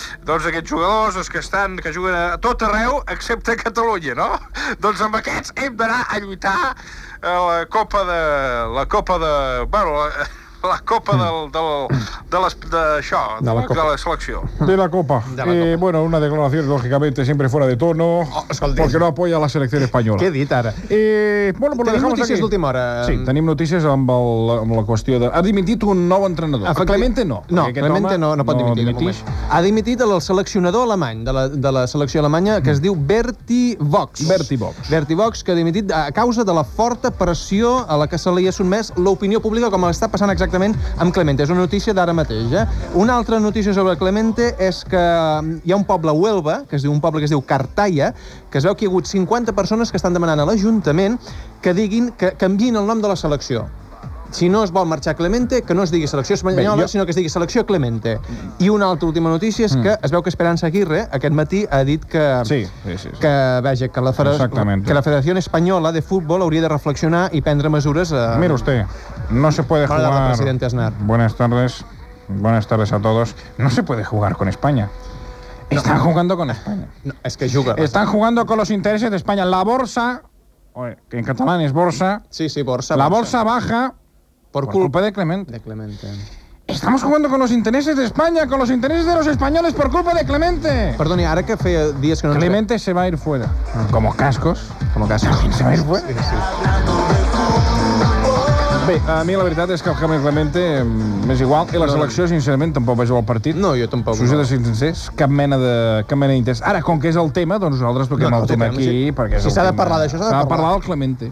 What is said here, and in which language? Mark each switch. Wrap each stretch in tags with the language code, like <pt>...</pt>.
<ca>Doncs aquests jugadors, doncs, que juguen a tot arreu, excepte a Catalunya, no? Doncs amb aquests hem d'anar a lluitar la copa de la selecció. Copa.</ca> <es>Bueno, una declaración lógicamente siempre fuera de tono, porque no apoya a la selección española.</es> <ca>Qué dita ara.</ca> <es>Bueno, pues</es> <ca>tenim notícies d'última hora. Sí, tenim notícies amb la qüestió de ha dimitit un nou entrenador. Clemente no. No, Clemente no pot dimitir. Dimitix. Ha dimitit el seleccionador alemany de la selecció alemanya, que es diu Bertie Vogts, que ha dimitit a causa de la forta pressió a la que se li ha sotmès l'opinió pública, com està passant exactament amb Clemente. És una notícia d'ara mateix, eh? Una altra notícia sobre Clemente és que hi ha un poble a Huelva, que es diu Cartaya, que es veu que hi ha hagut 50 persones que estan demanant a l'Ajuntament que diguin que canviïn el nom de la selecció. Si no es vol marxar Clemente, que no es digui selecció espanyola, sinó que es digui selecció Clemente. I una altra última notícia és que es veu que Esperanza Aguirre aquest matí ha dit que... Sí. Que, vaja, que la Federació Espanyola de Futbol hauria de reflexionar i prendre mesures...</ca> <es>Mira, usted, no se puede jugar...</es> <ca>Bona tarda, president Aznar.</ca> <es>Buenas tardes a todos. No se puede jugar con España. Están jugando con España.</es> <ca>No, es que juga.</ca> <es>Están jugando con los intereses de España. La bolsa... Que en catalán es bolsa. Sí, bolsa. La bolsa baja... Por culpa de Clemente. De Clemente. Estamos jugando con los intereses de España, con los intereses de los españoles, por culpa de Clemente. Perdón, ahora que hace días que no... Clemente se va a ir fuera. Como cascos. Se va a ir fuera. Sí, sí.</es> <ca>Bé, a mi la veritat és que el Camp Clemente m'és igual, i la selecció, sincerament, tampoc vaig jugar al partit. No, jo tampoc. S'ho he de ser sincers, cap mena d'interès. Ara, com que és el tema, doncs nosaltres toquem el tema aquí. Si s'ha de parlar d'això, s'ha de parlar. S'ha de parlar del Clemente.</ca>